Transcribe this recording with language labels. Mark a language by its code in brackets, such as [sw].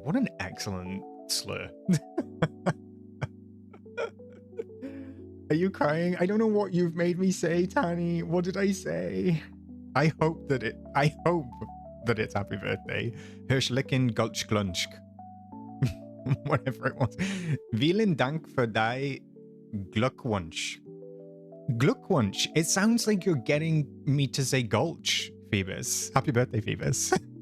[en] What an excellent slur. Are you crying? I don't know what you've made me say, Tani. What did I say? I hope that it's happy birthday. [de] Herzlichen Glückwunsch. [en] Whatever it was. [de] Vielen Dank für dein Glückwunsch. Glückwunsch. [en] It sounds like you're getting me to say gulch, Phoebus. Happy birthday, Phoebus.